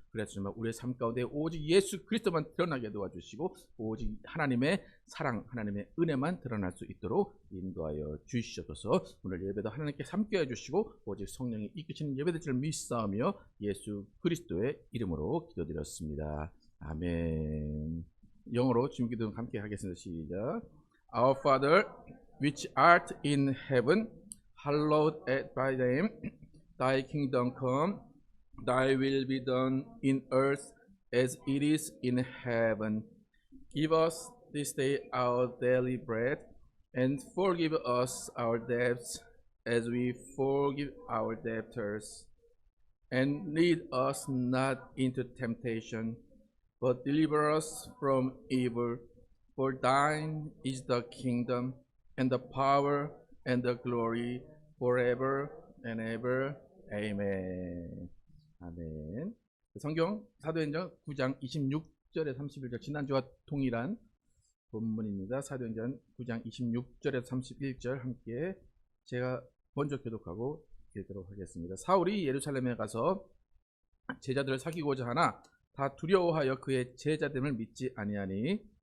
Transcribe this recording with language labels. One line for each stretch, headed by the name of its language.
Korean: 그래서 정말 우리의 삶 가운데 오직 예수 그리스도만 드러나게 도와주시고 오직 하나님의 사랑, 하나님의 은혜만 드러날 수 있도록 인도하여 주시옵소서. 오늘 예배도 하나님께 함께 해주시고 오직 성령이 이끄시는 예배될 줄 믿사오며 예수 그리스도의 이름으로 기도드렸습니다. 아멘. 영어로 주님 기도 함께 하겠습니다. 시작.
English: Our Father, which art in heaven, hallowed be thy name. Thy kingdom come, thy will be done in earth as it is in heaven. Give us this day our daily bread, and forgive us our debts as we forgive our debtors. And lead us not into temptation, but deliver us from evil. For thine is the kingdom, and the power, and the glory, forever and ever. Amen.
Korean: 아멘. 성경 사도행전 9장 26절에 31절 지난주와 동일한 본문입니다. 사도행전 9장 26절에 31절 함께 제가 먼저 교독하고 읽도록 하겠습니다. 사울이 예루살렘에 가서 제자들을 사귀고자 하나 다 두려워하여 그의 제자됨을 믿지 아니하니